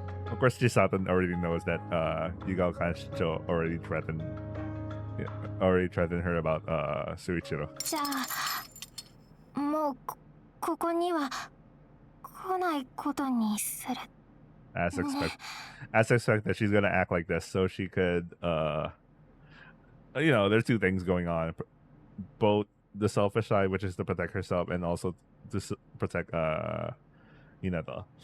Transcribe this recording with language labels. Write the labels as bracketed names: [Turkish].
[English] Of course, Chisato already knows that Yugao Kanchicho already threatened her about Suichiro. [Japanese] じゃあもうここには来ないことにする。 [English] As expected, she's gonna act like this so she could, there's two things going on. Both the selfish side, which is to protect herself, and also to protect Hinata.